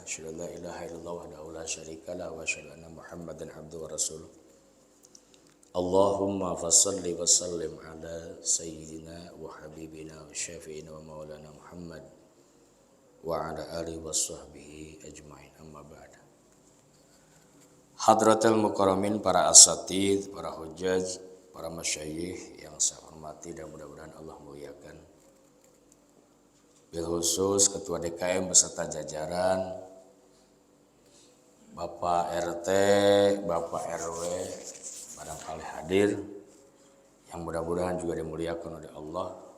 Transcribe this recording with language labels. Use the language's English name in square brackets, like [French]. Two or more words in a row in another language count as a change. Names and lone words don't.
[Arabic] أشهد أن لا إله إلا الله وحده لا شريك له وأشهد أن محمدا عبده ورسوله. اللهم فصل وسلم على سيدنا وحبيبنا وشفيعنا ومولانا محمد وعلى آله وصحبه أجمعين، أما بعد. حضرة المكرمين, [Indonesian] para asatidz, para hujjaj, para masyayikh yang saya hormati dan mudah-mudahan Allah muliakan. [Arabic] بالخصوص [Indonesian] Ketua DKM beserta jajaran, Bapak RT, Bapak RW, barangkali hadir, yang mudah-mudahan juga dimuliakan oleh Allah.